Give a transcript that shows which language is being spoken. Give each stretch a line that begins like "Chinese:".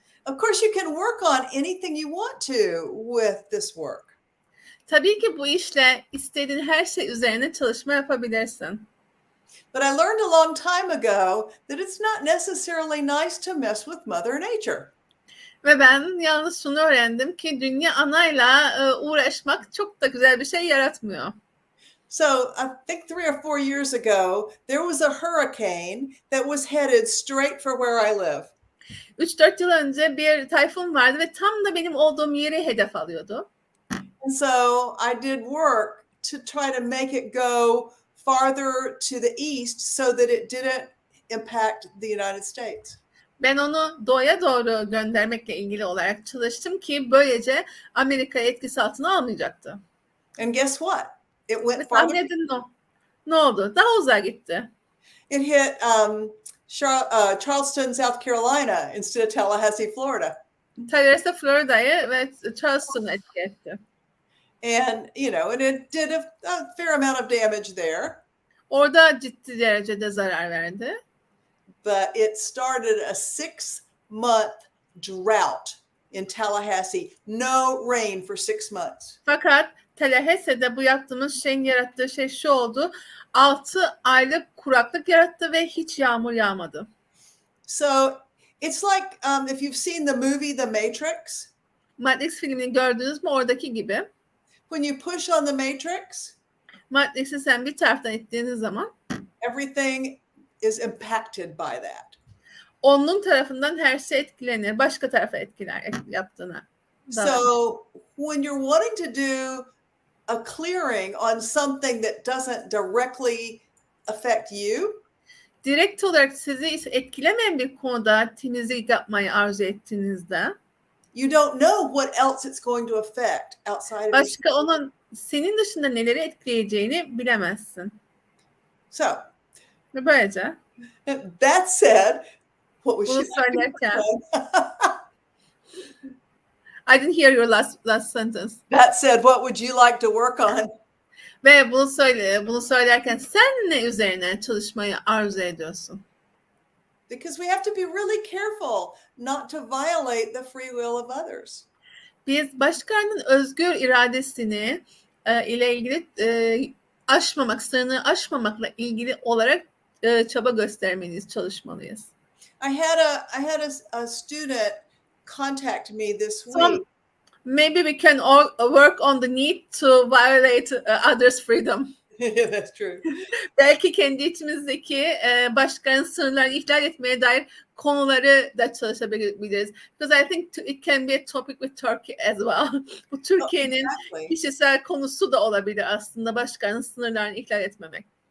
English: Of course, you can work on anything you want to with this work.
Turkish: Tabii ki bu işle istediğin her şey üzerine çalışma yapabilirsin.
English: But I learned a long time ago that it's not necessarily nice to mess with Mother Nature.
Turkish: Ve ben yalnız şunu öğrendim ki dünya anayla uğraşmak çok da güzel bir şey yaratmıyor.
English: So I think 3 or 4 years ago, there was a hurricane that was headed straight for where I live.
Turkish: 3-4 yıl önce bir tayfun vardı ve tam da benim olduğum yeri hedef alıyordu.
English: And so I did work to try to make it go farther to the east so that it didn't impact the United States.
Turkish: Ben onu doğuya doğru göndermekle ilgili olarak çalıştım ki böylece Amerika'yı etkisi altına almayacaktı.
English: And guess what? It went farther.
Turkish: Ne oldu? Daha uzağa gitti.
English: It hit Charleston, South Carolina instead of Tallahassee, Florida.
Turkish: Tallahassee, Florida'yı ve Charleston'u etki etti.
English: And, and it did a fair amount of damage there.
Turkish: Orada ciddi derecede zarar verdi.
English: But it started a 6-month drought in Tallahassee. No rain for 6 months.
Turkish: Fakat Tallahassee'de bu yaptığımız şeyin yarattığı şey şu oldu. 6 aylık kuraklık yarattı ve hiç yağmur yağmadı.
English: So it's like if you've seen the movie The Matrix.
Turkish: Matrix filmini gördünüz mü oradaki gibi?
English: When you push on the Matrix,
Turkish: Matrix'i sen bir taraftan ittiğiniz zaman
English: everything is impacted by that.
Turkish: onun tarafından her şey etkilenir. Başka tarafa etkiler yaptığına.
English: So when you're wanting to do a clearing on something that doesn't directly affect you,
Turkish: direkt olarak sizi etkilemeyen bir konuda temizlik yapmayı arzu ettiğinizde
English: you don't know what else it's going to affect outside of
Turkish: başka onun senin dışında neleri etkileyeceğini bilemezsin.
English: So,
Turkish: Ve böylece
English: that said, what was
Turkish: bunu söylerken
English: I didn't hear your last sentence. That said, what would you like to work on?
Turkish: Ve bunu söylerken sen ne üzerine çalışmayı arzu ediyorsun?
English: Because we have to be really careful not to violate the free will of others.
Turkish: Biz başkalarının özgür iradesini ile ilgili aşmamak, sınırını aşmamakla ilgili olarak çaba göstermeliyiz, çalışmalıyız.
English: I had a student contact me this week. So maybe we can all work on the need to violate others' freedom. Yeah, that's true.
Turkish: Belki kendi içimizdeki başkalarının sınırlarını ihlal etmeye dair konuları da çalışabiliriz.
English: Because I think it can be a topic with Turkey as well.
Turkish: Bu Türkiye'nin kişisel konusu da olabilir aslında, başkalarının sınırlarını ihlal etmemek.